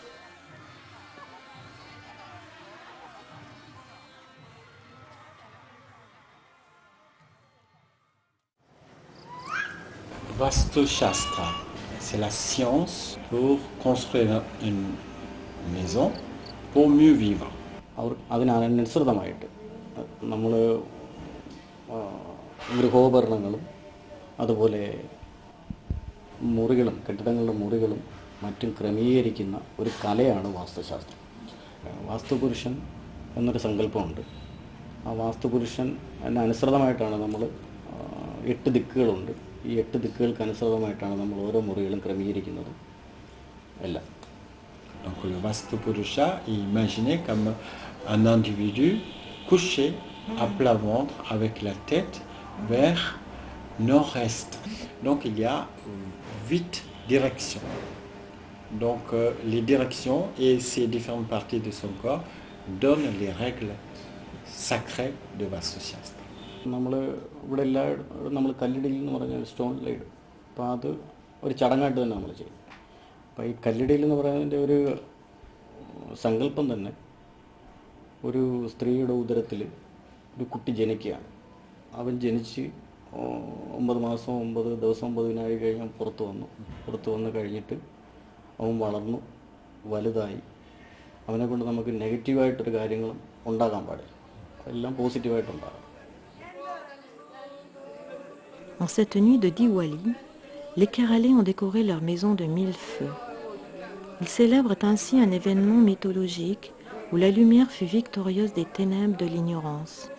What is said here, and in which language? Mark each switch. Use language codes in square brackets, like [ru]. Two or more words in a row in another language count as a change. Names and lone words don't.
[fr] Vastu Shastra, c'est la science pour construire une maison pour mieux vivre. [ml] അതിനനുസൃതമായിട്ട് നമ്മൾ ഗൃഹോപകരണങ്ങളും അതുപോലെ മുറികളും കെട്ടിടങ്ങളുടെ മുറികളും മറ്റും ക്രമീകരിക്കുന്ന ഒരു കലയാണ് വാസ്തുശാസ്ത്രം. വാസ്തുപുരുഷൻ എന്നൊരു സങ്കല്പമുണ്ട്. ആ വാസ്തുപുരുഷൻ അനുസൃതമായിട്ടാണ് നമ്മൾ 8 ദിക്കുകളുണ്ട്. ഈ 8 ദിക്കുകൾക്ക് അനുസൃതമായിട്ടാണ് നമ്മൾ ഓരോ മുറികളും ക്രമീകരിക്കുന്നത് എല്ലാം. [fr] Donc le Vastu Purusha est imaginé comme un individu couché à plat ventre avec la tête vers nord-est. Donc il y a 8 directions. Donc les directions et ces différentes parties de son corps donnent les règles sacrées de Vastu Shastra. [ml] നമ്മൾ ഇവിടെ നമ്മൾ കല്ലിടയിൽ എന്ന് പറഞ്ഞ [en] stone laid, [ml] അപ്പോൾ അത് ഒരു ചടങ്ങായിട്ട് തന്നെ നമ്മൾ ചെയ്യും. അപ്പോൾ ഈ കല്ലിടയിൽ എന്ന് പറയുന്നതിൻ്റെ ഒരു സങ്കല്പം തന്നെ ഒരു സ്ത്രീയുടെ ഉദരത്തിൽ ഒരു കുട്ടി ജനിക്കുകയാണ്. അവൻ ജനിച്ച് 9 മാസം 9 ദിവസം 9 ദിനായി കഴിഞ്ഞ് പുറത്ത് വന്ന് കഴിഞ്ഞിട്ട് അവൻ വളർന്നു വലുതായി. അവനെക്കൊണ്ട് നമുക്ക് നെഗറ്റീവായിട്ടൊരു കാര്യങ്ങളും ഉണ്ടാകാൻ പാടില്ല, എല്ലാം പോസിറ്റീവായിട്ടുണ്ടാകും. [fr] En cette nuit de Diwali, les Keralais ont décoré leur maison de 1000 feux. Ils célèbrent ainsi un événement mythologique où la lumière fut victorieuse des ténèbres de l'ignorance.